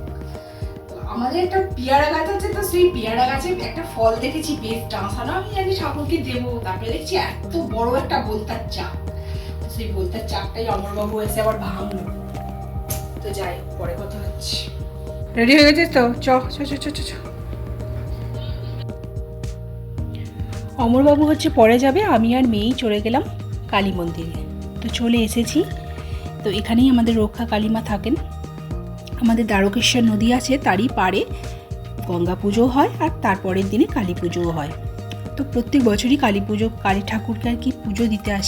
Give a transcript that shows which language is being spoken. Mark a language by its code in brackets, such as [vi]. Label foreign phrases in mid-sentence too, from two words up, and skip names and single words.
[bn] তো আমাদের একটা পেয়ারা গাছ আছে, তো সেই পেয়ারা গাছে একটা ফল দেখেছি বেশ টাঁসানো, আমি জানি ঠাকুরকে দেবো, তারপরে দেখছি এত বড় একটা বোলতার চাক, তো সেই বোলতার চাকটাই অমরবাবু এসে আবার ভাঙলো। তো যাই, পরে কথা হচ্ছে। রেডি হয়ে গেছিস তো? চ চ চ চ চ চ। অমরবাবু হচ্ছে পরে যাবে, আমি আর মেয়েই চলে গেলাম কালী মন্দিরে। তো চলে এসেছি, তো এখানেই আমাদের রক্ষা কালীমা থাকেন। আমাদের দ্বারকেশ্বর নদী আছে, তারই পাড়ে গঙ্গা পুজো হয়, আর তারপরের দিনে কালী পুজোও হয়। তো প্রত্যেক বছরই কালী পুজো, কালী ঠাকুরকে আর কি পুজো দিতে আসি।